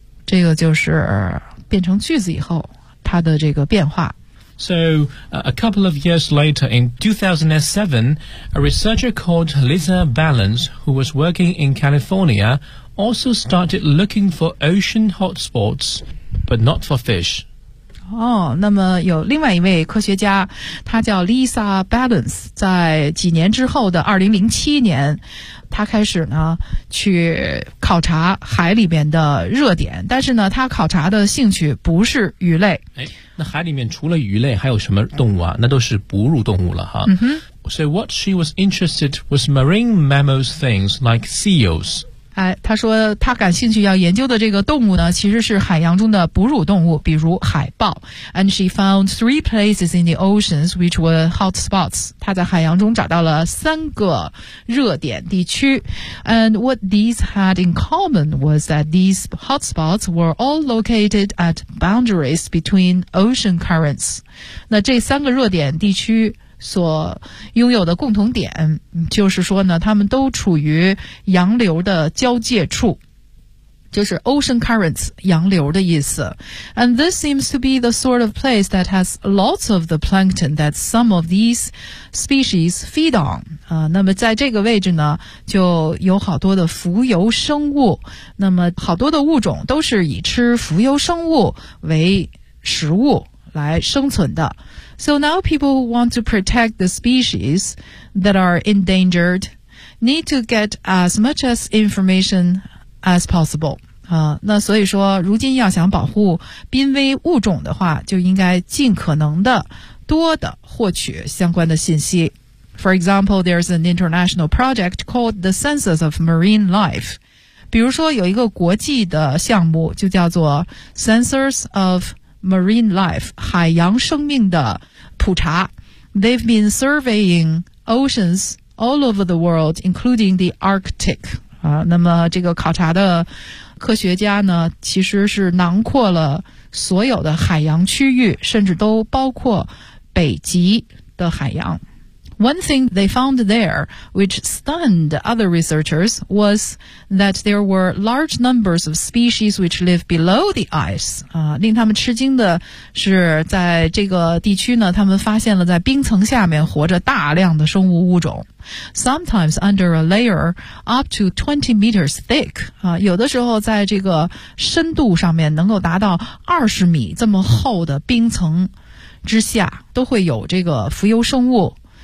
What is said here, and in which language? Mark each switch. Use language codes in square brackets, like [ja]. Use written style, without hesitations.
[zh] 这个就是变成句子以后它的这个变化。 [en] So, a couple of years later, in 2007, a researcher called Lisa Balance, who was working in California, also started looking for ocean hotspots, but not for fish. [zh] 哦，那么有另外一位科学家，他叫 Lisa Balance， 在几年之后的2007年，他开始呢去考察海里面的热点，但是呢他考察的兴趣不是鱼类。哎，那海里面除了鱼类还有什么动物啊？那都是哺乳动物了哈。嗯哼。 [en] So what she was interested was marine mammals things like seals. [zh] 哎，他说他感兴趣要研究的这个动物呢，其实是海洋中的哺乳动物，比如海豹。 [en] And she found three places in the oceans which were hot spots. [zh] 他在海洋中找到了三个热点地区。 [en] And what these had in common was that these hot spots were all located at boundaries between ocean currents. [zh] 那这三个热点地区所拥有的共同点就是说呢，他们都处于洋流的交界处，就是 ocean currents 洋流的意思。 [en] And this seems to be the sort of place that has lots of the plankton that some of these species feed on. [zh] 那么在这个位置呢就有好多的浮游生物，那么好多的物种都是以吃浮游生物为食物来生存的。 [en] So now people want to protect the species that are endangered. need to get as much as information as possible. [zh] 那所以说如今要想保护濒危物种的话就应该尽可能的多的获取相关的信息。 [en] For example, there's an international project called the Census of Marine Life. [zh] 比如说有一个国际的项目就叫做 Census of Marine Life, 海洋生命的普查。 [en] They've been surveying oceans all over the world, including the Arctic. [zh] 那么这个考察的科学家呢其实是囊括了所有的海洋区域甚至都包括北极的海洋。 [en] One thing they found there, which stunned other researchers, was that there were large numbers of species which live below the ice. [zh] 令他们吃惊的是在这个地区呢他们发现了在冰层下面活着大量的生物物种。 [en] Sometimes under a layer up to 20 meters thick. [zh] 有的时候在这个深度上面能够达到20米这么厚的冰层之下都会有这个浮游生物。